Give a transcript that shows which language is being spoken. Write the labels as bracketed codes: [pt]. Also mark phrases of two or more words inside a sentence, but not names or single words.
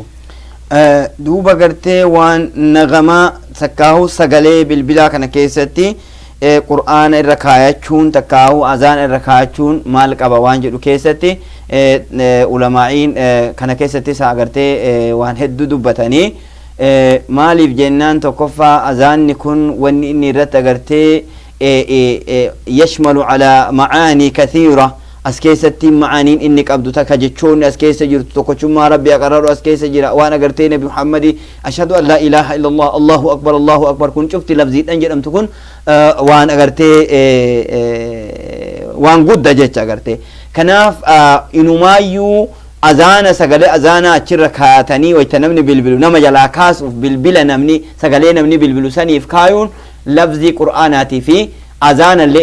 [om] duuba gartee waan nagamaa takkaahu sagalee bilbilaa kana keessatti qur'aana irra kaayachuun takkaahu azaan irra kaayachuun maal qaba waan jedhu keessatti ulamaa'iin kana keessatti isaa agartee waan hedduu dubbatanii maaliif jennaan tokkoffaa azaanni kun wanni inni irratti agartee [ar] يشمل على معاني كثيرة [om] as keessatti macaaniin inni qabdu takka jechoonni as keessa jirtu tokkochummaa rabbi aqarraru as keessa jira waan agartee nabi muhammadi [ar] أشهد أن لا إله إلا الله الله أكبر [om] kun cufti lafziidhan jedhamtu kun waan agartee waan gudda jecha agartee kanaaf inumaayyuu azaana sagalee azaana achirra kaayatanii wayta namni bilbilu nama jalaa kaasuuf bilbila namni sagalee namni bilbilu saniif kaayuun lafzii qur'aanaatii fi azaana illee